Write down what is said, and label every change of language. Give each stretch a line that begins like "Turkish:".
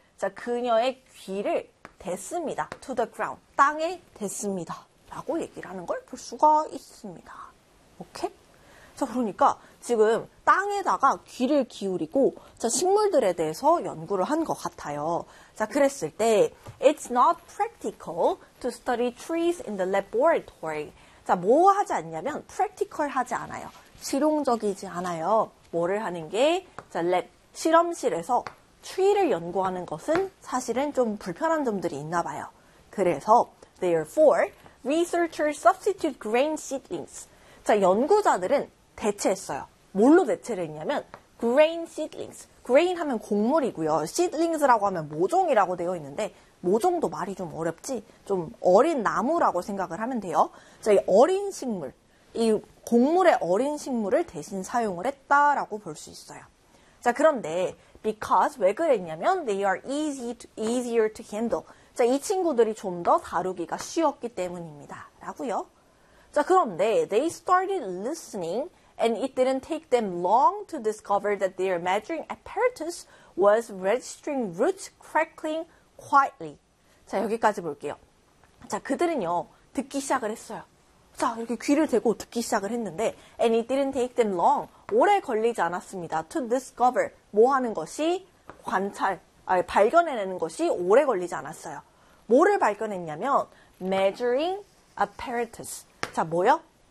Korean: 자, 그녀의 귀를 댔습니다.
English: To the ground.
Korean: 땅에 댔습니다. 라고 얘기를 하는 걸 볼 수가 있습니다. 오케이? 자, 그러니까 지금 땅에다가 귀를 기울이고, 자, 식물들에 대해서 연구를 한 것 같아요. 자, 그랬을 때
English: It's not practical to study trees in the laboratory.
Korean: 자, 뭐 하지 않냐면 practical 하지 않아요. 실용적이지 않아요. 뭐를 하는 게? 자, lab, 실험실에서 tree를 연구하는 것은 사실은 좀 불편한 점들이 있나 봐요.
English: 그래서 therefore researchers substitute grain seedlings.
Korean: 자, 연구자들은 대체했어요. 뭘로 대체를 했냐면 grain seedlings. grain 하면 곡물이고요. seedlings라고 하면 모종이라고 되어 있는데 모종도 말이 좀 어렵지. 좀 어린 나무라고 생각을 하면 돼요. 자, 이 어린 식물. 이 곡물의 어린 식물을 대신 사용을 했다라고 볼 수 있어요. 자, 그런데
English: because
Korean: 왜 그랬냐면
English: they are easier to handle.
Korean: 자, 이 친구들이 좀 더 다루기가 쉬웠기 때문입니다. 라고요. 자, 그런데
English: they started listening and it didn't take them long to discover that their measuring apparatus was registering roots crackling quietly.
Korean: 자, 여기까지 볼게요. 자, 그들은요, 듣기 시작을 했어요. 자, 이렇게 귀를 대고 듣기 시작을 했는데
English: and it didn't take them long.
Korean: 오래 걸리지 않았습니다.
English: To discover.
Korean: 뭐 하는 것이? 관찰. 발견해내는 것이 오래 걸리지 않았어요. 뭐를 발견했냐면 measuring apparatus. 자, 뭐요?